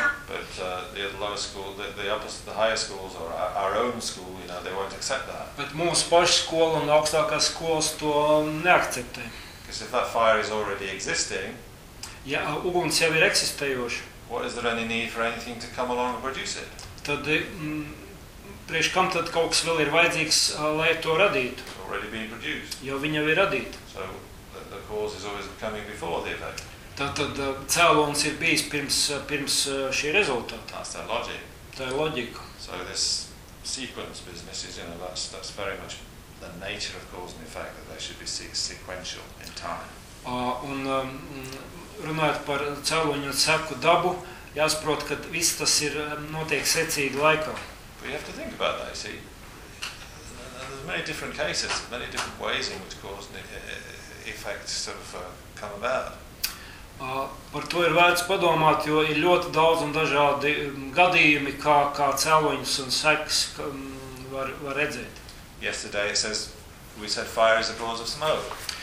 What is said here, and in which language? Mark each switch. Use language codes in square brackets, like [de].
[en] But the lower school, the opposite, the higher schools or our own school, you know, they won't accept that. [lv] Bet mūsu paša skola un augstākās skolas to neakceptē. [en] Because if that fire is already existing, [lv] ja uguns jau ir eksistējoši, [en] what is there any need for anything to come along and produce it? [lv] Tad, prieš kam tad kaut kas vēl ir vajadzīgs, lai to radītu? [en] It's already been produced. [lv] Jo viņi jau ir radīti. [en] So the cause is always coming before the effect. [lv] Tad cēlons ir bijis pirms šī rezultāta. [en] That's their logic. [lv] Tā ir loģika. [en] So this sequence business is, you know, that's very much the nature of cause and effect, that they should be sequential in time. [lv] Runājot par cēloņu un seku dabu, jāsaprot, ka viss tas ir notiek secīgi laikā. [en] But you have to think about that, you see. There's many different cases, many different ways in which cause and effect sort of come about. [lv] Par to ir vērts padomāt, jo ir ļoti daudz un dažādi gadījumi, kā cēloņus un sekas var redzēt. [en] Yesterday it says, we said fire is the cause of smoke.